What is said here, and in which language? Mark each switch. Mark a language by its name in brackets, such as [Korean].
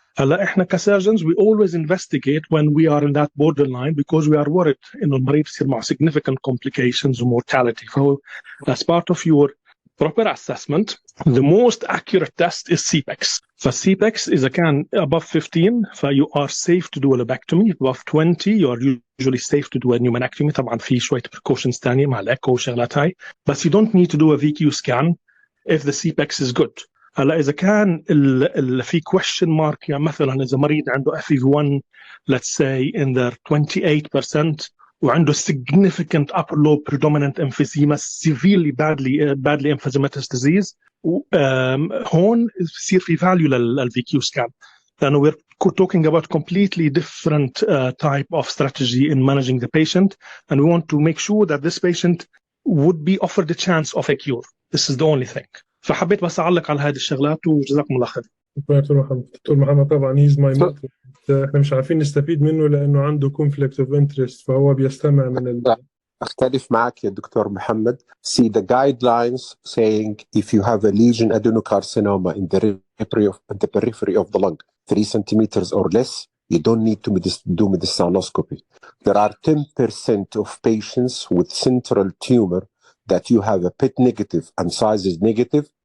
[Arabic] هلا احنا [English] كsurgeons we always investigate when we are in that borderline because we are worried [Arabic] انه المريض يصير مع [English] significant complications and mortality. So as part of your proper assessment, the most accurate test is CPEX. So CPEX is above 15, so you are safe to do a lobectomy. Above 20, you are usually safe to do a pneumonectomy. [Arabic] طبعا في شوية precautions تانية مع الإيكو وشغلات هاي. [English] But you don't need to do a VQ scan if the CPEX is good. [Arabic] هلا إذا كان في [English] question mark، [Arabic] يعني مثلا إذا مريض عنده [English] FEV1 let's say in the 28% [Arabic] وعنده [English] significant upper lobe predominant emphysema, severely badly emphysematous disease، [Arabic] هون يصير في [English] value للVQ scan. [Arabic] لأنه [English] we're talking about completely different type of strategy in managing the patient, and we want to make sure that this patient would be offered a chance of a cure. This is the only thing. [Arabic] فحبيت بس أعلق على هذه الشغلات وجزاكم الله خير. دكتور محمد طبعا [English] he's my mentor. [Arabic] احنا مش عارفين نستفيد منه لأنه عنده [English] conflict of interest، [Arabic] فهو بيستمع من أختلف معك يا دكتور محمد. [English] See the guidelines saying if you have a lesion adenocarcinoma in the periphery of the lung 3 centimeters or less, you don't need to do mediastinoscopy. There are 10% of patients with central tumor that you have a PET negative and size is negative.